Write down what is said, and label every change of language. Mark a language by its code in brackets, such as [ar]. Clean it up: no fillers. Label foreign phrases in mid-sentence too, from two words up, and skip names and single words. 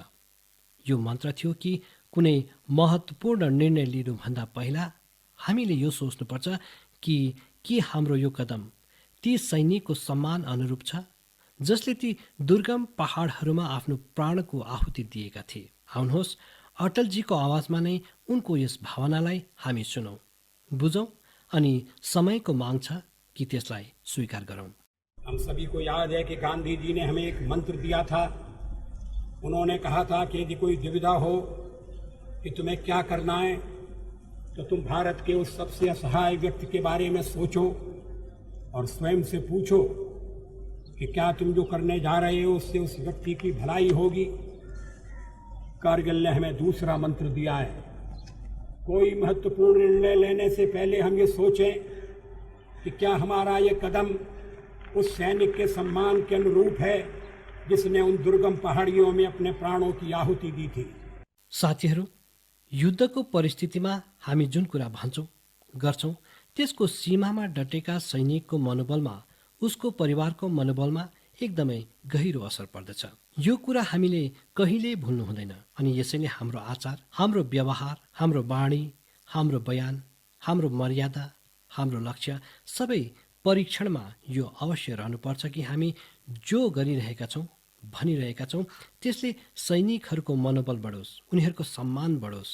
[ne] यो मन्त्र थियो कि कुनै महत्त्वपूर्ण निर्णय लिनुभन्दा पहिला हामीले यो सोच्नुपर्छ कि के हाम्रो यो कदम ती सैनिकको सम्मान अनुरूप छ जसले ती दुर्गम पहाडहरूमा आफ्नो प्राणको आहुति दिएका थिए। आउनुहोस्, अटलजीको आवाजमा नै उनको यस भावनालाई हामी सुनौँ, बुझौँ अनि समयको माग छ कि त्यसलाई स्वीकार गरौँ। [hi] हम सभी को याद है कि गांधी जी ने हमें एक मंत्र दिया था। उन्होंने कहा था कि यदि कोई दुविधा हो कि तुम्हें क्या करना है, तो तुम भारत के उस सबसे असहाय व्यक्ति के बारे में सोचो और स्वयं से पूछो कि क्या तुम जो करने जा रहे हो उससे उस व्यक्ति की भलाई होगी। कारगिल ने हमें दूसरा मंत्र दिया है, कोई महत्वपूर्ण निर्णय लेने से पहले हम ये सोचें कि क्या हमारा ये कदम उस सैनिक के सम्मान के अनुरूप है जिसने उन दुर्गम पहाड़ियों में अपने प्राणों की आहुति दी थी। [ne] साथीहरू, युद्धको परिस्थितिमा हामी जुन कुरा भन्छौँ गर्छौँ त्यसको सीमामा डटेका सैनिकको मनोबलमा, उसको परिवारको मनोबलमा एकदमै गहिरो असर पर्दछ। यो कुरा हामीले कहिल्यै भुल्नु हुँदैन। अनि यसैले हाम्रो आचार, हाम्रो व्यवहार, हाम्रो वाणी, हाम्रो बयान हाम्रो मर्यादा, हाम्रो लक्ष्य सबै परीक्षणमा यो अवश्य रहनुपर्छ कि हामी जो गरिरहेका छौँ, भनिरहेका छौँ, त्यसले सैनिकहरूको मनोबल बढोस्, उनीहरूको सम्मान बढोस्।